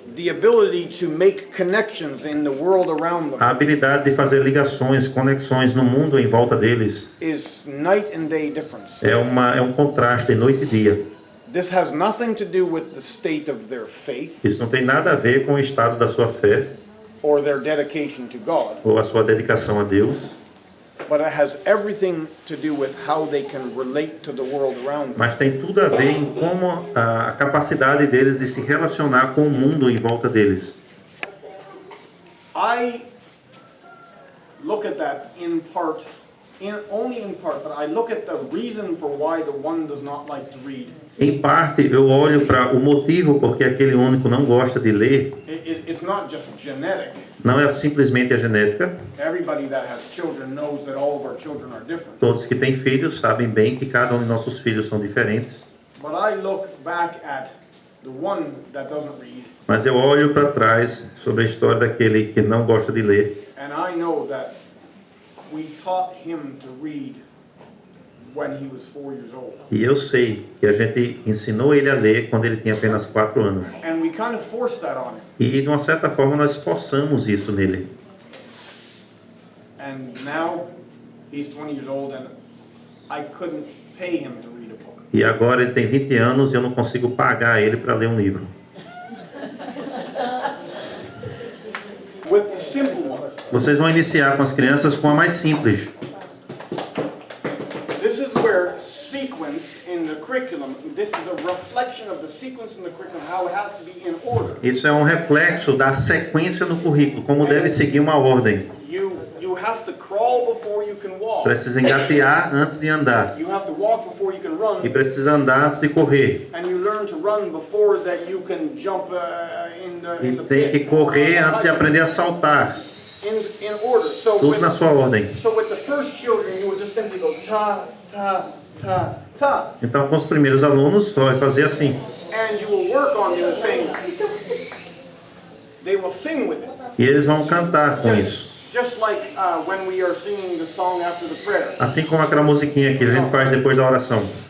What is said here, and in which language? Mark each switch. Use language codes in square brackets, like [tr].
[en] the ability to make connections in the world around [pt] a [en] them [pt] habilidade de fazer ligações, conexões no mundo em volta deles, [en] is night and day difference. [pt] é um contraste noite e dia. [en] This has nothing to do with the state of their faith [pt] Isso não tem nada a ver com o estado da sua fé [en] or their dedication to God, [pt] ou a sua dedicação a Deus, [en] but it has everything to do with how they can relate to the world around them. [pt] mas tem tudo a ver em como a capacidade deles de se relacionar com o mundo em volta deles. [en] I look at that in part, only in part, but I look at the reason for why the one does not like to read. [pt] Em parte, eu olho para o motivo porque aquele único não gosta de ler. [en] It's not just genetic. [pt] Não é simplesmente a genética. [en] Everybody that has children knows that all of our children are different. [pt] Todos que têm filhos sabem bem que cada um de nossos filhos são diferentes. [en] But I look back at the one that doesn't read, [pt] Mas eu olho para trás sobre a história daquele que não gosta de ler. [en] and I know that we taught him to read when he was 4 years old. [pt] E eu sei que a gente ensinou ele a ler quando ele tinha apenas 4 anos. [en] And we kind of forced that on him. [pt] E de uma certa forma nós forçamos isso nele. [en] And now he's 20 years old and I couldn't pay him to read a book. [pt] E agora ele tem 20 anos e eu não consigo pagar ele para ler um livro. [en] With the simple one, [pt] Vocês vão iniciar com as crianças com a mais simples. [en] this is where sequence in the curriculum, this is a reflection of the sequence in the curriculum, how it has to be in order. [pt] Isso é um reflexo da sequência no currículo, como deve seguir uma ordem. [en] You have to crawl before you can walk. [pt] Precisa engatear antes de andar. [en] You have to walk before you can run. [pt] E precisa andar antes de correr. [en] And you learn to run before that you can jump in [pt] E [en] the [pt] tem que [en] pit. [pt] correr antes de aprender a saltar. [en] In order. So [pt] Tudo na sua ordem. [en] with the first children, you would just simply go ta, ta, ta, ta. [pt] Então, com os primeiros alunos, só vai fazer assim. [en] And you will work on them saying, they will sing with it. [pt] E eles vão cantar com isso. [en] Just like when we are singing the song after the prayer. [pt] Assim como aquela musiquinha que a gente faz depois da oração.